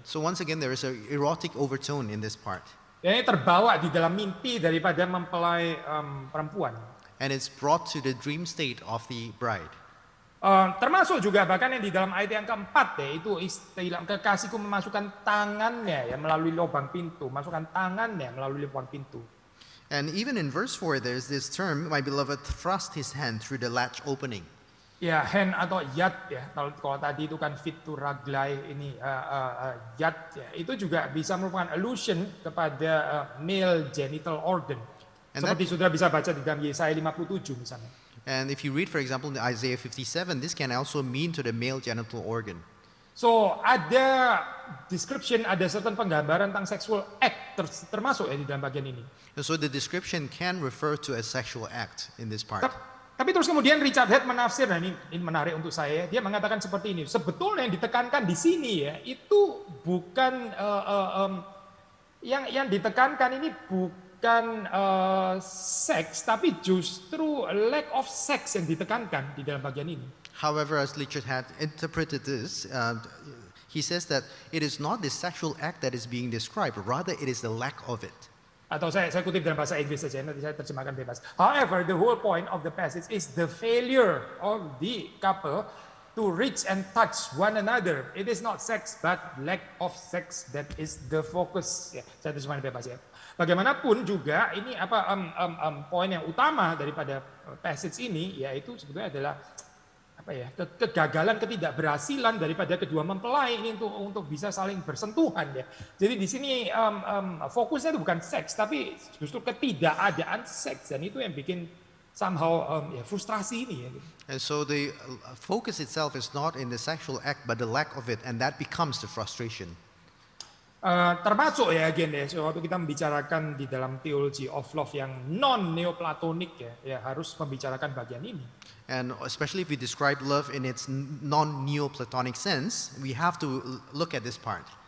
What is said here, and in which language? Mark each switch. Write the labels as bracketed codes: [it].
[en] So once again there is a erotic overtone in this part. [id] Ya, ini terbawa di dalam mimpi daripada mempelai perempuan. [en] And it's brought to the dream state of the bride. [id] Termasuk juga bahkan yang di dalam ayat yang keempat ya, itu istilah kekasihku memasukkan tangannya ya melalui lubang pintu, masukkan tangannya melalui lubang pintu. [en] And even in verse 4 there's this term, my beloved thrust his hand through the latch opening. [id] Ya, hand atau yad ya, kalau tadi itu kan fit to raglai, ini yad ya, itu juga bisa merupakan allusion kepada [en] male genital organ. [id] And seperti sudah bisa baca di dalam Yesaya 57 misalnya. [en] And if you read, for example, in Isaiah 57, this can also mean to the male genital organ. [id] So ada description, ada certain penggambaran tentang [en] sexual act [id] termasuk ya di dalam bagian ini. [en] And so the description can refer to a sexual act in this part. [id] Tapi terus kemudian Richard Head menafsir, nah ini menarik untuk saya, dia mengatakan seperti ini, sebetulnya yang ditekankan di sini ya, itu bukan, yang ditekankan ini bukan seks, tapi justru [en] lack of sex [id] yang ditekankan di dalam bagian ini. [en] However, as Richard had interpreted this, he says that it is not the sexual act that is being described, rather it is the lack of it. [id] Atau saya kutip dalam bahasa Inggris saja, nanti saya terjemahkan bebas. [en] However, the whole point of the passage is the failure of the couple to reach and touch one another. It is not sex, but lack of sex that is the focus. [id] Ya, saya terjemahkan bebas ya. Bagaimanapun juga ini poin yang utama daripada passage ini yaitu sebetulnya adalah kegagalan, ketidakberhasilan daripada kedua mempelai ini untuk bisa saling bersentuhan ya. Jadi di sini fokusnya itu bukan seks tapi justru ketidakadaan seks, dan itu yang bikin somehow frustrasi ini ya. [en] And so the focus itself is not in the sexual act, but the lack of it, and that becomes the frustration. [id] Termasuk ya again ya, waktu kita membicarakan di dalam [en] theology of love [id] yang non neoplatonik ya harus membicarakan bagian ini. [en] And especially if we describe love in its non-Neoplatonic sense, we have to look at this part.